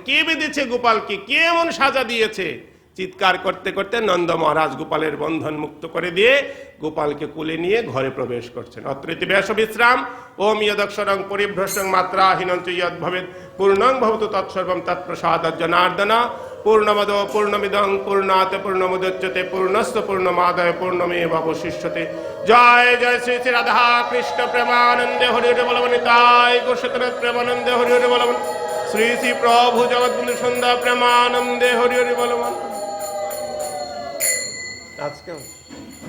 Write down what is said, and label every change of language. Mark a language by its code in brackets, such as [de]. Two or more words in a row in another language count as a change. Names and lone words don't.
[bn] কে বেঁধেছে গোপালকে? কে এমন সাজা দিয়েছে? চিৎকার করতে করতে নন্দ মহারাজ গোপালের বন্ধন মুক্ত করে দিয়ে গোপালকে কোলে নিয়ে ঘরে প্রবেশ করছেন। [sa] অত্রিতি ব্যাস বিশ্রাম ওম ইয়দক্ষরং পরিভ্রষ্টং মাত্রাহীনং চ ইয়দ ভবেৎ পূর্ণং ভবতু তৎসর্বং তৎপ্রসাদাৎ জনার্দন। পূর্ণমদ পূর্ণমিদং পূর্ণাৎ পূর্ণমুদচ্যতে পূর্ণস্য পূর্ণমাদায় পূর্ণমেবাবশিষ্যতে। [bn] জয় জয় শ্রী শ্রী রাধা কৃষ্ণ প্রেমানন্দে হরি হরি বলবন। তাই গোস্বতনাথ প্রেমানন্দে হরি হরি বলবন। শ্রী শ্রী প্রভু জগৎবন্ধু সন্ধ্যা প্রেমানন্দে হরি হরি বলবন। আজকে